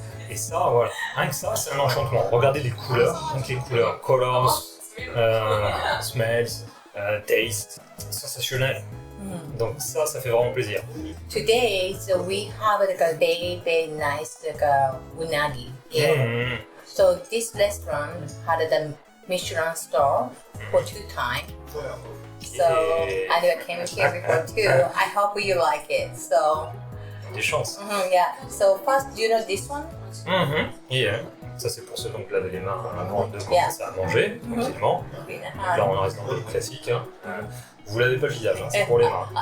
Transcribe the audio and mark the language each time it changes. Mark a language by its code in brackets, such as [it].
[fr] Et ça, voilà, rien que ça, c'est un enchantement. Regardez les couleurs, donc les couleurs, [en] colors, smells, taste, [fr] sensationnel. Donc ça fait vraiment plaisir. [en] Today, so we have like a very very nice like a unagi here. So this restaurant had the Michelin star for 2 times. So and I came here before too. I hope you like it. So [fr] Des chances. [en] yeah. So first, do you know this one? Yeah. [fr] Ça c'est pour ceux donc là les mains avant de commencer à manger tranquillement. Là on reste dans le classique. Vous vous lavez pas le visage, c'est pour les mains.